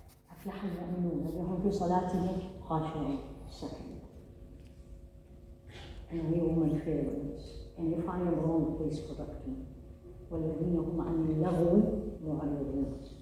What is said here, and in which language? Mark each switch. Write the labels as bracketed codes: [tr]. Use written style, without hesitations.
[ar] أفلح المؤمنون الذين في صلاتهم خاشعون. [en] Second. And we women fail in this. And if I am wrong, please correct me. [ar] والذين هم عن اللغو معرضون.